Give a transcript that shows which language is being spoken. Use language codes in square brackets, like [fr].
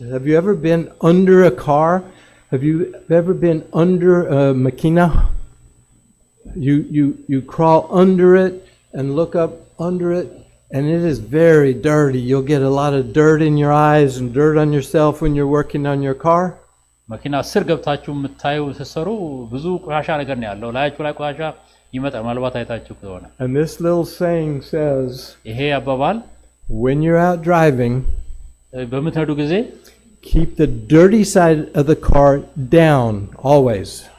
[en] Have you ever been under a car? Have you ever been under a makina? You crawl under it and look up under it and it is very dirty. You'll get a lot of dirt in your eyes and dirt on yourself when you're working on your car. [am] መኪና ስር ገብታችሁ የምታዩ ተሰሩ ብዙ ቆሻሻ ነገር ነው ያለው ላያችሁ ላይ ቆሻሻ ይመጣል ማልባት አይታችሁ ከሆነ [en] And this little saying says, [am] ይሄ አባባል [en] when you're out driving, [am] በምትነዱ ጊዜ [en] keep the dirty side of the car down always.